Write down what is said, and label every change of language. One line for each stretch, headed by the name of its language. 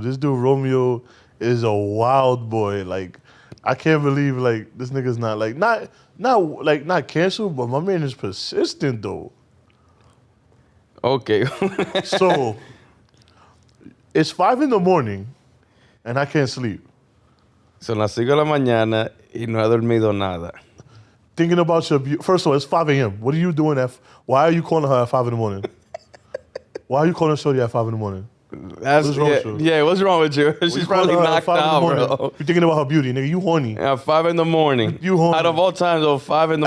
English: This dude Romeo is a wild boy. Like, I can't believe like this nigga's not canceled, but my man is persistent though. Okay. So it's 5 a.m, and I can't sleep.
Spanish: Son las 5 de la mañana y no he dormido nada.
English: Thinking about first of all, it's 5 a.m. What are you doing why are you calling her at 5 a.m? Why are you calling Shorty at 5 a.m? That's, What's wrong with you? Yeah, what's wrong with you? She's probably knocked out, bro. You're thinking about her beauty, nigga. You horny. At 5 in the morning. You horny. Out of all times, though, 5 in the